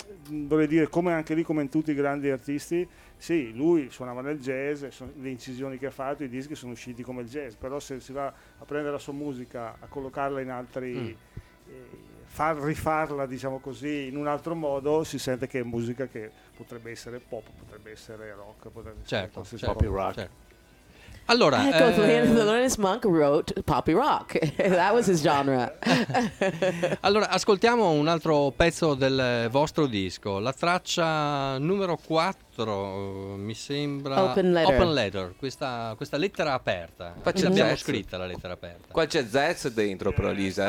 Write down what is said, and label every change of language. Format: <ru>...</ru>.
<it>vorrei dire, come anche lì, come in tutti i grandi artisti, sì, lui suonava nel jazz, le incisioni che ha fatto, i dischi sono usciti come il jazz, però se si va a prendere la sua musica, a collocarla in altri rifarla, diciamo così, in un altro modo, si sente che è musica che potrebbe essere pop, potrebbe essere rock, potrebbe essere pop rock. Certo. Allora,</it> <en>Thelonious Monk wrote poppy rock. That was his genre.</en> <it>Allora, ascoltiamo un altro pezzo del vostro disco, la traccia numero 4, mi sembra</it> <en>Open Letter.</en> <it>Open Letter, questa lettera aperta. Ce l'abbiamo scritta la lettera aperta. Qua c'è jazz dentro però, Lisa.</it>